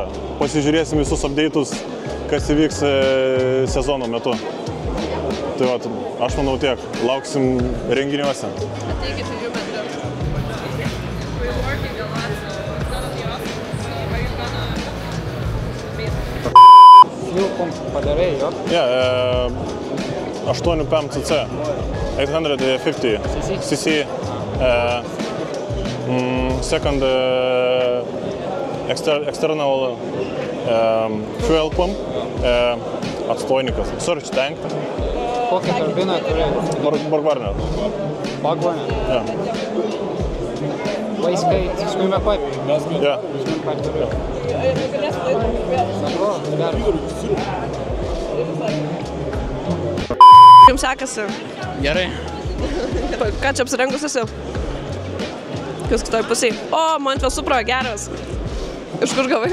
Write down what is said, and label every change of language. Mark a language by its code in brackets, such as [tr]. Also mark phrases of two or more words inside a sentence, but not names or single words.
[lt] Pasižiūrėsim visus update'us, kas įvyks sezono metu. Tai vat, aš manau tiek. Lauksim renginiuose. Padarai, jo? [en] 8PM CC, 850 cc, second external fuel pump, atstojnikas, search tank. [lt] Kokią turbiną turi? Borgwarner. Borgwarner? Ja. [en] Wastegate, swimmer pipe? [lt] Ja. [en] Swimmer pipe. [lt] Jums sekasi? Gerai. Ką čia apsirengus esi? Kas kitoj pusėj? O, Mantvė Supra, geras. Iš kur gavai?